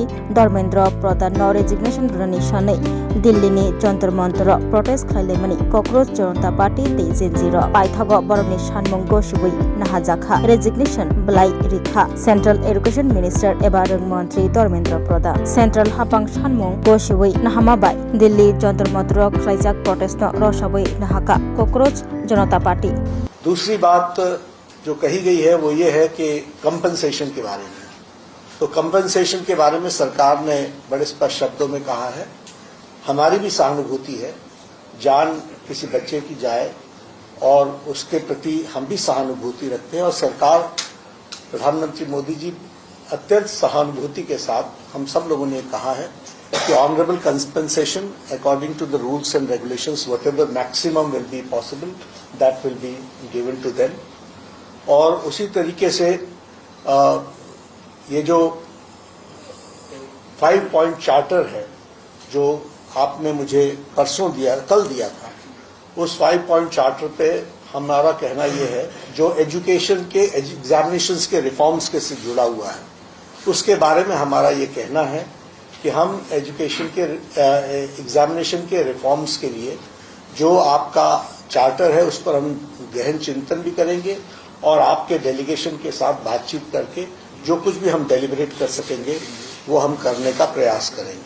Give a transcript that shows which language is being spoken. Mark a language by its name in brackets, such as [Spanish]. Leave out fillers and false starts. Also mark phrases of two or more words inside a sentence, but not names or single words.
[Kok Borok] Dharmendra Pradhan no resignation Rani Shanai Delhi ni Jantar Mantar protest Khailemani Cockroach Janata Party T0 Paithago Baroni Shanmung Goshway Nahajakha resignation Blai Rikha [English] Central Education Minister [Kok Borok] Eba Mantri Dharmendra Pradhan Central Hapang Shanmung Goshway Nahamabai Delhi Jantar Mantar Khlaijak protest no Roshabai Nahaka Cockroach जनता पार्टी। [Hindi] दूसरी बात जो कही गई है वो ये है कि कंपनसेशन के बारे में। तो कंपनसेशन के बारे में सरकार ने बड़े स्पष्ट शब्दों में कहा है, हमारी भी सहानुभूति है, जान किसी बच्चे की जाए और उसके प्रति हम भी सहानुभूति रखते हैं और सरकार प्रधानमंत्री मोदी जी अत्यंत सहानुभूति के साथ हम सब लोगों ने कहा है कि [English] honourable compensation according to the rules and regulations whatever maximum will be possible that will be given to them. [Hindi] और उसी तरीके से ये जो 5 [English] point charter [Hindi] है जो आपने मुझे परसों दिया, कल दिया था, उस 5 पॉइंट चार्टर पे हमारा कहना ये है जो एजुकेशन के एग्जामिनेशंस के रिफॉर्म्स के से जुड़ा हुआ है उसके बारे में हमारा ये कहना है कि हम एजुकेशन के एग्जामिनेशन के रिफॉर्म्स के लिए जो आपका चार्टर है उस पर हम गहन चिंतन भी करेंगे और आपके डेलीगेशन के साथ बातचीत करके जो कुछ भी हम डेलिब्रेट कर सकेंगे वो हम करने का प्रयास करेंगे।